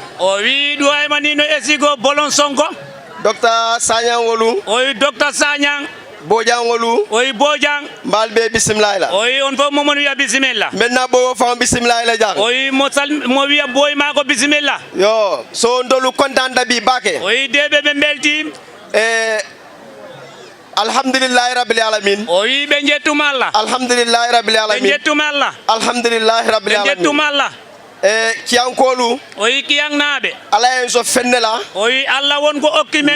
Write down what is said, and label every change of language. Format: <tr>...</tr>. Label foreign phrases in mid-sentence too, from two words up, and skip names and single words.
<man>o wi do ay manino esigo bolon songo Dr. Sanyang wolu o wi Dr. Sanyang Bojang wolu o wi Bojang mbal be bismillah la o wi on fo momon wiya bismillah maintenant bo fa bismillah la jang o wi mo wiya boy mako bismillah yo so ndolu kontan da bi bake o wi debe be belti</man> <ar>الحمد لله رب العالمين</ar> <man>o wi be jettuma Allah</man> <ar>الحمد لله رب العالمين</ar> <man>be jettuma Allah</man> <ar>الحمد لله رب العالمين</ar> <man>be jettuma Allah kiyankolu o wi kiyang nabe ala en so fennela o wi Allah won ko okki men</man>